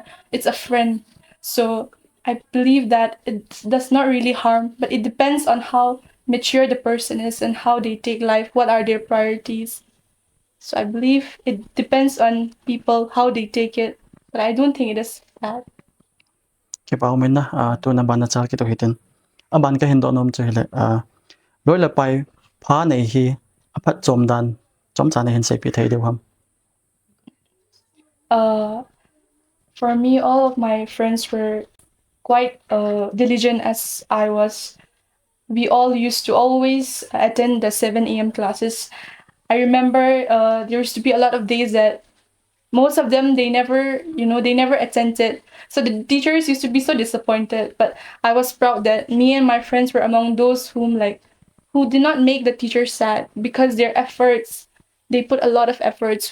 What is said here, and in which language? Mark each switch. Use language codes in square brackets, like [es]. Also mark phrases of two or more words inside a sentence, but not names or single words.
[en] It's a friend. So I believe that it does not really harm, but it depends on how mature the person is and how they take life, what are their priorities. So I believe it depends on people how they take it, but I don't think it is bad. [lus] Kipa umin na tu na ban na chal ki to hitin aban ka hin do nom chu hele loi la pai pha nei hi aphat chom dan chom cha ne hin sei pi thei deu ham [en] Uh, for me, all of my friends were quite diligent as I was. We all used to always attend the 7 a.m. classes. I remember there used to be a lot of days that most of them they never attended, so the teachers used to be so disappointed, but I was proud that me and my friends were among those who did not make the teachers sad because their efforts, they put a lot of efforts.